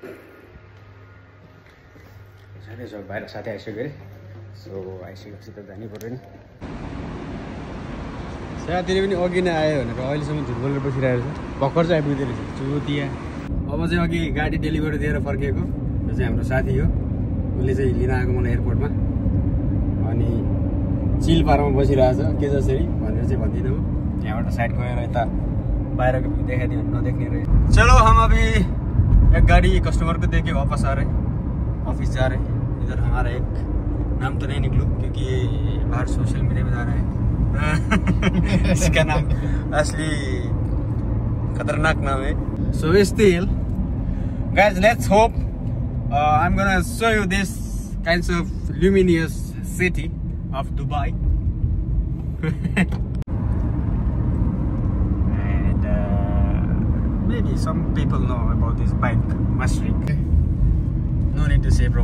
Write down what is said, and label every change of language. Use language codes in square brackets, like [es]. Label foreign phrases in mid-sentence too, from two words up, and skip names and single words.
[ne] बाहिर साथी आइसक्यो अरे सो आइसकेपछि त जानै पर्यो नि साथीले पनि अघि नै आयो भनेर अहिलेसम्म झुट बोलेर बसिरहेको छ भर्खर चाहिँ आइपुग्दै रहेछ चुतिया अब चाहिँ अघि गाडी डेलिभरी दिएर फर्किएको यो चाहिँ हाम्रो साथी हो उसले चाहिँ लिन आएको मलाई एयरपोर्टमा अनि चिल पारमा बसिरहेछ के जसरी भनेर चाहिँ भन्दिनँ म यहाँबाट साइड गएर यता बाहिरको भ्यू देखाइदियो नदेख्ने रहे [hi] चलो हम अभी एक गाड़ी कस्टमर को देके वापस आ रहे ऑफिस जा रहे इधर हमारा एक नाम तो नहीं निकलू क्योंकि ये बाहर [en] social media [hi] में जा रहा है इसका नाम असली खतरनाक नाम है [en] so still guys let's hope I'm gonna show you this kinds of luminous city of Dubai and maybe some people know about this bike Mashrik no need to say bro